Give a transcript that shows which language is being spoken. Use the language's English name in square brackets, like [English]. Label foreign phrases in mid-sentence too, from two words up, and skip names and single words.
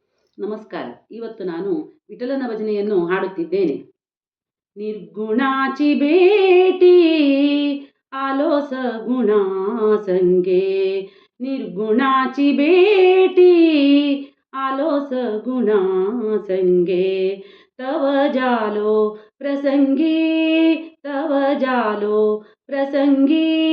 [Kannada] ನಮಸ್ಕಾರ. ಇವತ್ತು ನಾನು ವಿಠಲನ ಭಜನೆಯನ್ನು ಹಾಡುತ್ತಿದ್ದೇನೆ. [Marathi] निर्गुणाची भेटी आलो सगुणा संगे, निर्गुणाची भेटी आलो सगुणा संगे, तव जालो प्रसंगी, तव जालो प्रसंगी,